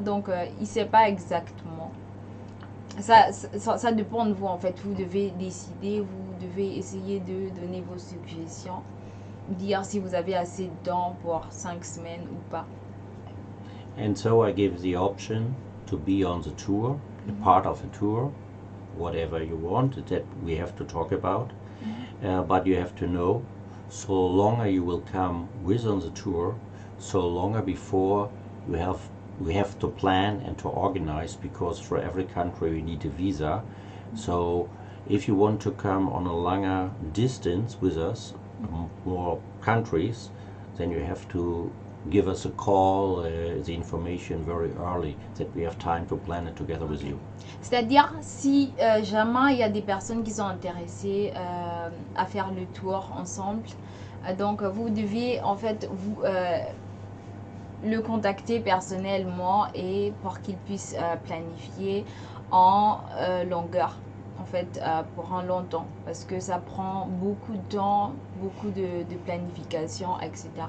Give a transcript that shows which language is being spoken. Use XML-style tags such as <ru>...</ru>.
<fr>Donc il ne sait pas exactement. Ça dépend de vous en fait, vous devez décider, vous devez essayer de donner vos suggestions, dire si vous avez assez de temps pour 5 semaines ou pas.</fr> <en>And so I give the option to be on the tour, a part of the tour, whatever you want that we have to talk about. But you have to know, so longer you will come with on the tour, so longer before we have to plan and to organize, because for every country we need a visa. So if you want to come on a longer distance with us, more countries, then you have to give us a call, the information very early, that we have time to plan it together with you.</en> <fr>C'est-à-dire, si jamais il y a des personnes qui sont intéressées à faire le tour ensemble, donc vous devez en fait le contacter personnellement et pour qu'il puisse planifier en longueur, en fait pour un long temps, parce que ça prend beaucoup de temps, beaucoup de planification, etc.</fr>